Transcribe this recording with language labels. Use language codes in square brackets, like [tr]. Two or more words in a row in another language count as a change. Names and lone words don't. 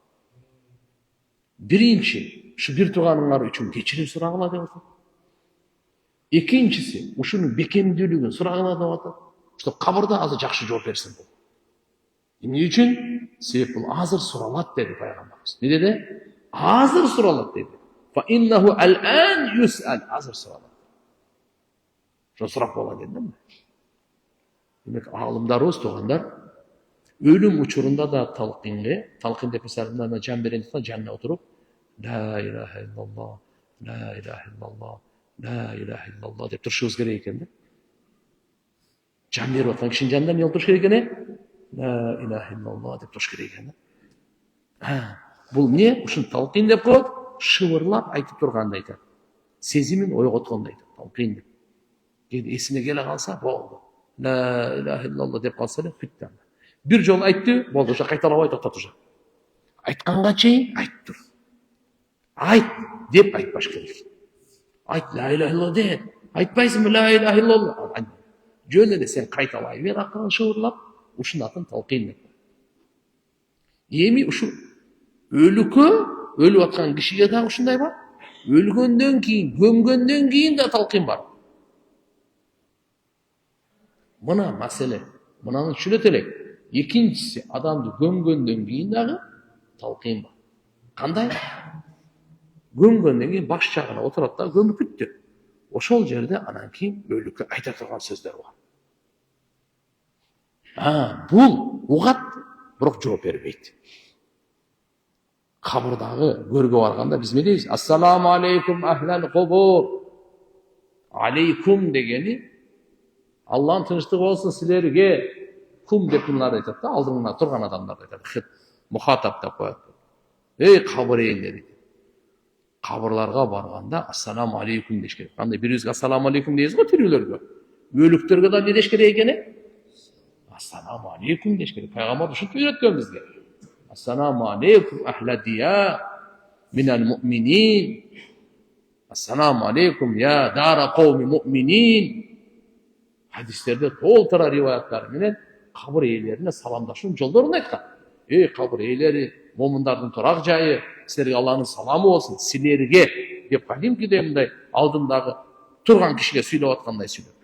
[ky] Биринчи, ушу бир туганыңар үчүн кечирим сурагыла деп атат. Экинчиси, ушунун бекемдүүлүгүн сурагыла деп атат. Ошто кабырда азыр жакшы жооп берсин болот. Эмне үчүн? Себеп бул азыр суралат деди пайгамбарыбыз. Не деди? Азыр суралат деди. [ar] فإنه الآن يسأل, [ky] азыр суралат. Ошо сурап болот деди. Демек, аалымдарыбыз, тугандар, өлүм учурунда да талкин деп мисалында жан берен жанына отуруп, [ar] لا إله إلا الله، لا إله إلا الله، لا إله إلا الله [ky] деп турушубуз керек экен да. Жан берип аткан кишинин жанында эмне туруш керек экен? [ar] لا إله إلا الله [ky] деп туруш керек экен да. Бул эмне? Ушуну талкин деп коет, шыбырлап айтып турганды айтат. Сезимин ойготконду айтат, талкин деп. Кийин эсине келе калса, болду. [ar] لا إله إلا الله [ky] деп калса эле бүттү. Бир жолу айтты, болду, ошо кайталабай токтот уже. Айтканга чейин айтып тур. Айт деп айтпаш керек. Айт [ar] لا إله إلا الله [ky] де. Айтпайсыңбы [ar] لا إله إلا الله? [ky] жөн эле сен кайталай бер акылың шыбырлап, ушунун атын талкин деп. Эми ушу өлүккө, өлүп аткан кишиге дагы ушундай бар. Өлгөндөн кийин, көмгөндөн кийин да талкин бар. Мына маселе, мынаны түшүнөт элек. Экинчиси, адамды көмгөндөн кийин дагы талкин бар. Кандай? Көмгөндөн кийин баш жагына отурат да көмүп бүттү. Ошол жерде анан кийин өлүккө айта турган сөздөр бар. Бул угат, бирок жооп бербейт. Кабырдагы көргө барганда биз эмне дейбиз? [ar] السلام عليكم أهل القبور. [ky] Алейкум дегени Аллахтын тынчтыгы болсун силерге. Кум деп мынар айтат да, алдыңда турган адамдар айтат. Мухатап деп коет. Эй кабыр ээлери. Кабырларга барганда [ar] السلام عليكم [ky] деш керек. Кандай бирибизге [ar] السلام عليكم [ky] дейбиз го тирүүлөргө. Өлүктөргө да эмне деш керек экен? [ar] السلام عليكم [ky] деш керек. Пайгамбар ушинтип үйрөткөн бизге. [ar] السلام عليكم أهل الديار من المؤمنين. السلام عليكم يا دار قوم مؤمنين. [ky] Хадистерде толтура риваяттар менен кабыр ээлерине саламдашуунун жолдорун айткан. Эй кабыр ээлери, момундардын турак жайы, силерге Аллахтын саламы болсун, силерге деп кадимкидей мындай алдындагы турган кишиге сүйлөп аткандай сүйлөп.